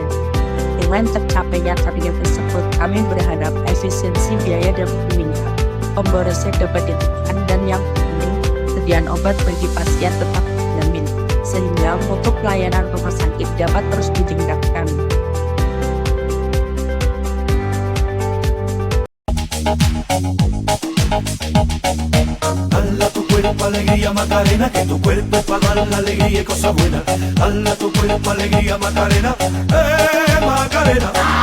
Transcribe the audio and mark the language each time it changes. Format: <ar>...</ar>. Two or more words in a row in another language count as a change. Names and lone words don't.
<id>Dengan tercapainya target tersebut, kami berharap efisiensi biaya dapat meningkat, pemborosan dapat ditekan, dan yang penting, sediaan obat bagi pasien tetap terjamin, sehingga mutu pelayanan rumah sakit dapat terus ditingkatkan.</id> <es>Dale a tu cuerpo alegría Macarena, que tu cuerpo es para dar la alegría y cosas buenas. Dale a tu cuerpo alegría Macarena, Macarena.</es>